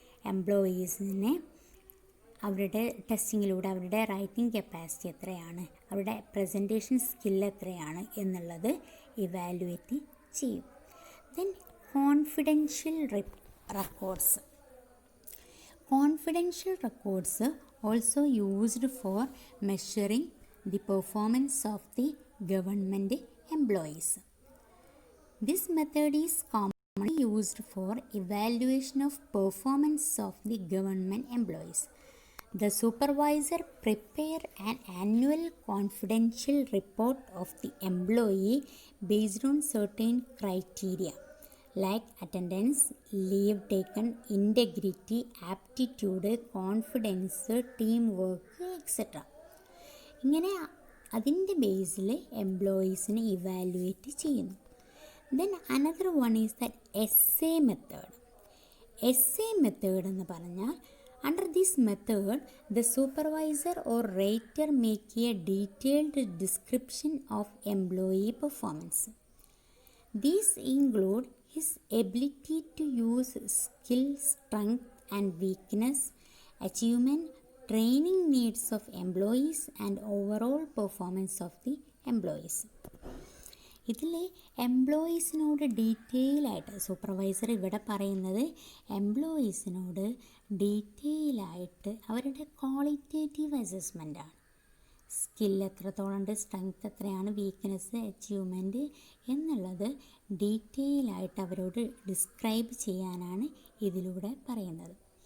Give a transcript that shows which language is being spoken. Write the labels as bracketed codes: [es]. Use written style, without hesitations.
[ml] എംപ്ലോയീസിനെ അവരുടെ ടെസ്റ്റിങ്ങിലൂടെ അവരുടെ writing capacity എത്രയാണ്, അവരുടെ പ്രസൻറ്റേഷൻ സ്കിൽ എത്രയാണ് എന്നുള്ളത് ഇവാലുവേറ്റ് ചെയ്യും. [en] Then confidential records. Confidential records also used for measuring the performance of the government employees. This method is commonly used for evaluation of performance of the government employees. The supervisor prepare an annual confidential report of the employee based on certain criteria like attendance, leave taken, integrity, aptitude, confidence, teamwork, etc. [ml] ഇങ്ങനെ അതിൻ്റെ ബേസിൽ എംപ്ലോയീസിനെ evaluate ചെയ്യുന്നു. [en] Then another one is that essay method. Essay method [ml] എന്ന് പറഞ്ഞാൽ [en] under this method the supervisor or rater make a detailed description of employee performance. These include his ability to use skill, strength and weakness, achievement, training needs of employees and overall performance of the employees. [ml] ഇതിൽ എംപ്ലോയീസിനോട് detail ആയിട്ട് supervisor ഇവിടെ പറയുന്നത് എംപ്ലോയീസിനോട് detail ആയിട്ട് അവരുടെ qualitative അസസ്മെൻ്റാണ്. Skill എത്രത്തോളം ഉണ്ട്, strength എത്രയാണ്, weakness, achievement എന്നുള്ളത് ഡീറ്റെയിൽ ആയിട്ട് അവരോട് ഡിസ്ക്രൈബ് ചെയ്യാനാണ് ഇതിലൂടെ പറയുന്നത്.